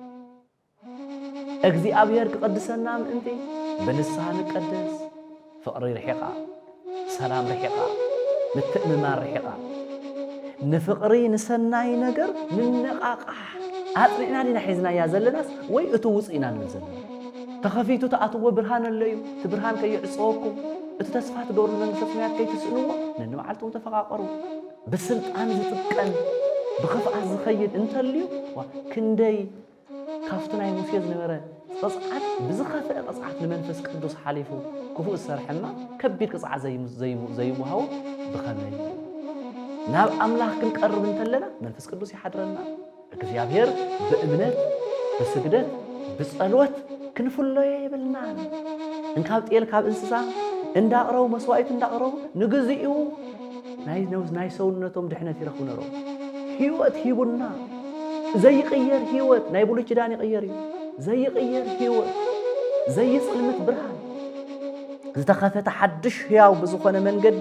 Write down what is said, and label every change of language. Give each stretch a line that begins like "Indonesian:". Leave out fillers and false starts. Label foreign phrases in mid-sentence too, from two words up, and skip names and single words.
Tigrinya: እግዚአብሔር ክቐድሰና ምእንቲ ብንስሐ ንቀደስ ፍቕሪ ርሒቓ ሰላም ርሒቓ ምትእምማን ርሒቓ ንፍቕሪ ንሰናይ ነገር ንነቓቕሕ ኣጽኒዕና ዲና ሒዝናያ ዘለናስ ወይ እቲ ውፅኢና ንብል ዘለና ተኸፊቱ ተኣትዎ ብርሃን ኣሎ እዩ እቲ ብርሃን ከይዕፅወኩም እቲ ተስፋ ትገብሩ መንግሥተ ሰማያት ከይትስእንዎ ነንባዓልቶም ተፈቓቐሩ ብስልጣን ዝጥቀን ብኽፍኣት ዝኸይድ እንተልዩ ክንደይ ካፍቱ ናይ ሙሴ ዝነበረ ቅፅዓት ብዝኸፍአ ቅፅዓት ንመንፈስ ቅዱስ ሓሊፉ ክፉእ ዝሰርሐማ ከቢድ ቅፅዓት ዘይምሃቦ ብኸመይ ናብ አምላኽ ክንቀርብ እንተለና መንፈስ ቅዱስ ይሓድረና እግዚአብሔር በእምነት በስግደት በጸሎት ክንፍለዮ ይብልና እንካብ ጤል ካብ እንስሳ እንዳቕረቡ መስዋዕት እንዳቕረቡ ንግዚኡ ናይ ሰውነቶም ድሕነት ይረኽቡ ነይሮም ሕይወት ሂቡና ዘይቕየር ሕይወት ናይ ብሉይ ኪዳን ይቕየር እዩ ዘይቕየር ሕይወት ዘይጽልምት ብርሃን ዝተኸፈተ ሓድሽ ሕያው ብዝኾነ መንገዲ